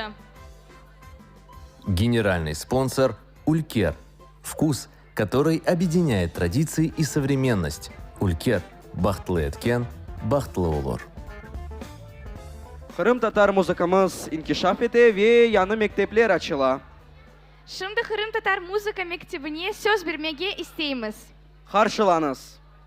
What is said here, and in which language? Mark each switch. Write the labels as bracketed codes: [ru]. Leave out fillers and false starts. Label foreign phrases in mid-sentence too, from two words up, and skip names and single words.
[ru] Генеральный спонсор Улькер. Вкус, который объединяет традиции и современность. [crh] Улькер. Бахтлы эткен, бахтлы olur. Kırım Tatar müzikamız inkişaf ete ve yanı mektepler açıla. Şimdi Kırım Tatar Müzika Mektebi'ne söz vermege isteyimiz. Karşılanız.